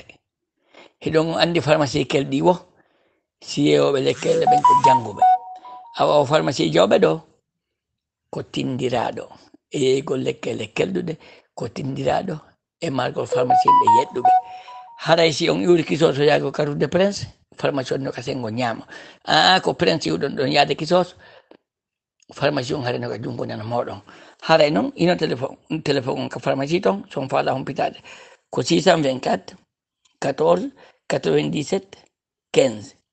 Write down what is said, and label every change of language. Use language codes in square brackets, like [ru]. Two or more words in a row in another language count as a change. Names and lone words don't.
[ff] hiɗon andi pharmacie kelɗi wo si yeewoɓe lekkele ɓen ko jannguɓe awa o pharmacie Diawɓe ɗo ko tindiraɗo e yeygol lekkele kelɗuɗe ko tindiraɗo e margol pharmacie ɓe yeɗɗuɓe haray si on iwri Kisoso yaago Carrefour de Prince pharmacie on no ka sengo ñaama ko Prince iwɗon ɗon yaade Kisoso pharmacie on haray no ka jungo nana moɗon haray noon ino téléphone on ka pharmacie ton son faala humpitade ko 624 14 97 15